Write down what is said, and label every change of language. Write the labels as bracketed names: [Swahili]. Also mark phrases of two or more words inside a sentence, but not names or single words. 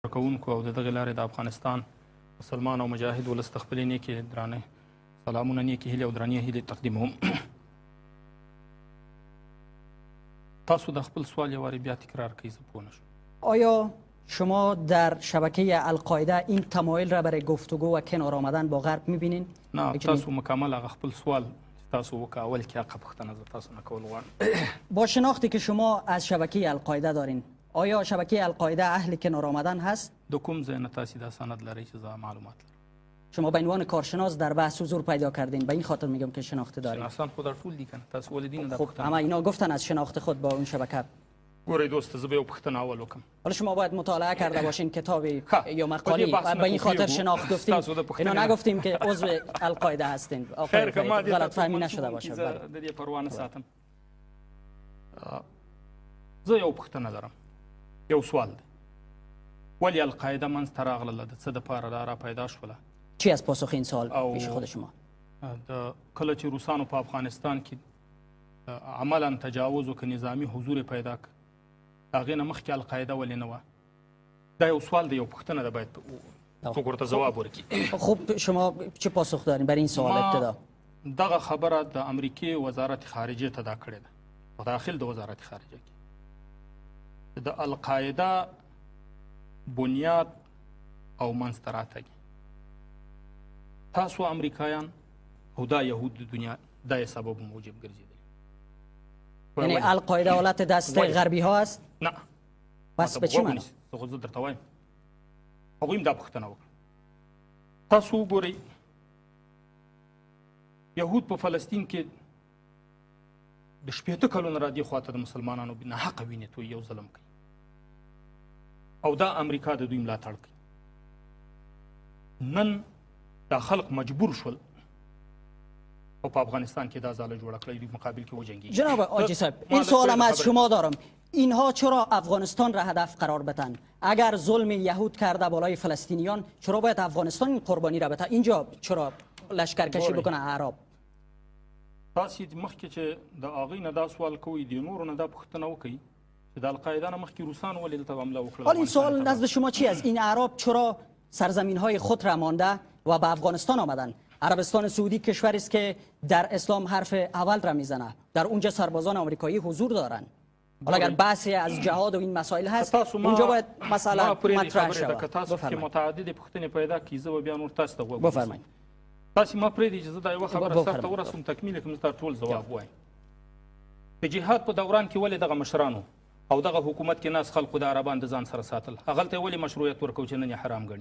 [Pashto] کوونکو او د دغې لارې د افغانستان مسلمان او مجاهد ولس ته خپلې نیکې درانه سلامونه، نیکې هیلې او درانې هیلې تقدیموم. تاسو د خپل سوال یو وارې بیا تکرار کړئ، زه پوه نشم. [Persian] آیا شما در شبکه القاعده این تمایل را برای گفتگو و کنار آمدن با غرب میبینین؟ [Pashto] نه، تاسو مکمل هغه خپل سوال تاسو وکړه، اول کې هغه پوښتنه زه تاسو نه کول غواړم. [Persian] با شناختی که شما از شبکه القاعده دارین، آیا شبکه القاعده اهل کنار آمدن هست؟ [Pashto] د کوم ځای نه تاسو دا سند لرئ چې زه معلومات لرم؟ [Persian] شما به عنوان کارشناس در بحث حضور پیدا کردین، به این خاطر میگم که شناخت دارین. شناسان خود در طول دیگه تاسو ولدین دا خب اما اینا گفتن از شناخت خود با اون شبکه. [Pashto] ګورئ دوست، زه به یو پوښتنه اول وکړم. [Persian] حالا شما باید مطالعه کرده باشین کتابی یا مقالی، به این خاطر شناخت گفتیم. اینا نگفتیم که عضو القاعده هستین. خیر که ما غلط فهمی نشده باشه. [Pashto] د دې پروا نه ساتم. زه یو پوښتنه لرم، یو سوال دی. ولې القاعده منځته راغله؟ د څه دپاره را پیدا شوله؟ [Persian] چی از پاسخ این سوال پیش خود شما؟ [Pashto] کله چې روسانو په افغانستان کې عملا تجاوز و که نظامی حضور پیدا که هغې نه مخکې القاعده ولې نه وه؟ دا یو سوال دی، یو پوښتنه ده، باید څوک ورته ځواب ورکړي. [Persian] خب شما چه پاسخ دارین برای این سوال ابتدا؟ [Pashto] دغه خبره د امریکې وزارت خارجه ته دا کړې ده، په داخل د وزارت خارجه کې د القاعده بنیاد او منځته راتګ تاسو امریکایان او دا یهود د دنیا دا یې سبب موجب ګرځېدل. [Persian] یعنی القاعده حالت دست غربی ها است؟ [Pashto] نه. [Persian] پس به چی معنی؟ [Pashto] زه درته وایم هغوی هم دا پوښتنه وکړه. تاسو وګورئ یهود په فلسطین کې د 80 کلونو را دې خواته د مسلمانانو ناحقه وینې توی یو ظلم کوي او دا امریکا د دوی ملاتړ کوي. نن دا خلق مجبور شول و په افغانستان کې دا ځاله جوړه کړی، دوی مقابل کې وجنگیږي. [Persian] جناب آجی صاحب، این سوالم از شما دارم، اینها چرا افغانستان را هدف قرار بدن؟ اگر ظلم یهود کرده بالای فلسطینیان، چرا باید افغانستان این قربانی را بده؟ اینجا چرا لشکرکشی بکنه اعراب؟ [Pashto] تاسو مخکې چې د هغوی نه دا سوال کوئ، د نورو نه دا پوښتنه وکئ چې د القاعده نه مخکې روسان ولې دلته حمله وکړه. [Persian] حالا این سوال نزد شما چی است؟ این اعراب چرا سرزمین های خود را مانده و به افغانستان آمدن؟ عربستان سعودی کشوری است که در اسلام حرف اول را میزنه، در اونجا سربازان آمریکایی حضور دارن. حالا اگر بحثی از جهاد و این مسائل هست، اونجا باید مثلا مطرح شود. [Pashto] تاسو کې متعدد پوښتنې پیدا کړئ، زه به بیا نور تاسو ته وګورم. [Persian] بفرمایید. [Pashto] تاسو ما پرېږدئ چې زه دا یوه خبره سرته ورسوم، تکمیل کړم، زه ټول ځواب وایم. د جهاد په دوران کې ولې دغه مشرانو او دغه حکومت کې ناس خلکو د عربان د ځان سره ساتل؟ هغلته یې ولې مشروعیت ورکوو چې نن یې حرام ګڼي؟